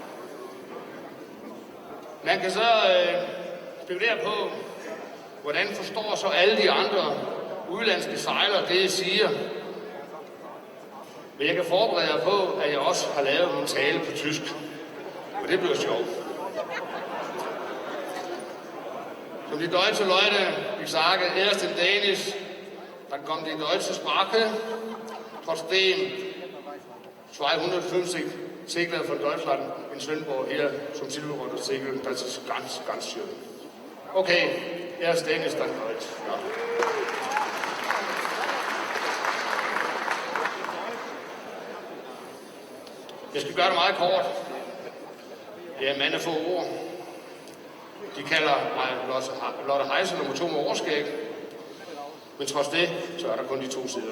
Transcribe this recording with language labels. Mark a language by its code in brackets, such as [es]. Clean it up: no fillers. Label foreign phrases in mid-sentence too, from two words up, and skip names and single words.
[da] Man kan så spekulere på, hvordan forstår så alle de andre udlandske sejlere det, jeg siger. Men jeg kan forberede jer på, at jeg også har lavet min tale på tysk. Og det bliver sjovt. [de] Som die deutsche Leute, ich sage erst in Dänisch, dann kommt die deutsche Sprache. Trotzdem 250 Segler von Deutschland in Svendborg hier zum Silverrudder segeln, das ist ganz, ganz schön. Okay, erst Dänisch, dann Deutsch. Ja. [da] Jeg skal gøre det meget kort. Det er en mand af få ord. De kalder mig Lotte Heise nummer 2 med overskæg. Men trods det, så er der kun de 2 sider.